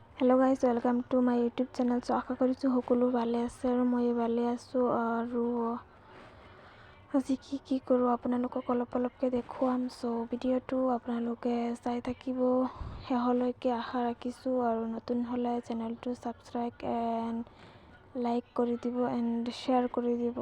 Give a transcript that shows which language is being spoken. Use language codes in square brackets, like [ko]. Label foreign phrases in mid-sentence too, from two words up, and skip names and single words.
[en] Hello guys, welcome to my YouTube channel. [as] सो आशा करिছোঁ সকলো ভালে আছে আৰু মই ভালে আছোঁ। আৰু আজি কি কৰোঁ আপোনালোকক অলপকৈ দেখুৱাম। চ' ভিডিঅ'টো আপোনালোকে চাই থাকিব শেষলৈকে আশা ৰাখিছোঁ। আৰু নতুন হ'লে চেনেলটো [en] subscribe and like [as] কৰি দিব [en] and share [as] কৰি দিব।